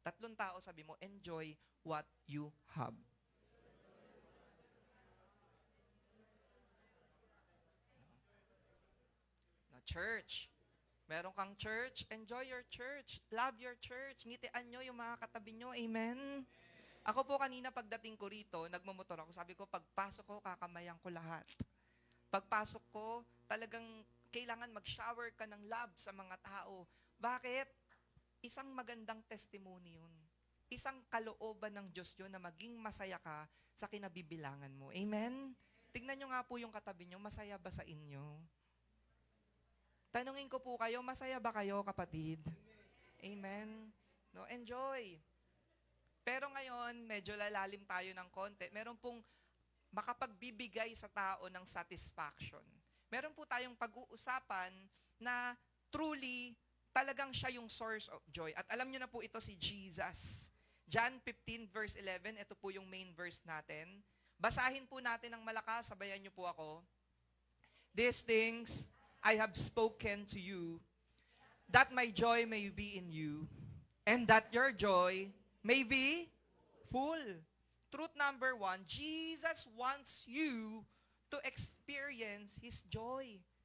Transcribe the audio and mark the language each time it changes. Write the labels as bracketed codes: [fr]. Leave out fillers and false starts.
[en] 3 [tl] tao, sabi mo, [en] enjoy what you have. Na church. [tl] Meron kang [en] church, enjoy your church. Love your church. [tl] Ngitian nyo yung mga katabi nyo. Amen? Ako po kanina pagdating ko rito, nagmamotor ako. Sabi ko, pagpasok ko, kakamayan ko lahat. Pagpasok ko, talagang kailangan mag-shower ka ng love sa mga tao. Bakit? Isang magandang testimony yun. Isang kalooban ng Diyos yun na maging masaya ka sa kinabibilangan mo. Amen? Tignan nyo nga po yung katabi nyo, masaya ba sa inyo? Tanungin ko po kayo, masaya ba kayo, kapatid? Amen? No, enjoy. Pero ngayon, medyo lalalim tayo ng konti. Meron pong makapagbibigay sa tao ng satisfaction. Meron po tayong pag-uusapan na truly, talagang siya yung [en] source of joy. [tl] At alam niyo na po ito si Jesus. John 15 verse 11, ito po yung main verse natin. Basahin po natin ng malakas, sabayan niyo po ako. [en] These things I have spoken to you, that my joy may be in you, and that your joy may be full. Truth number 1, Jesus wants you to experience His joy.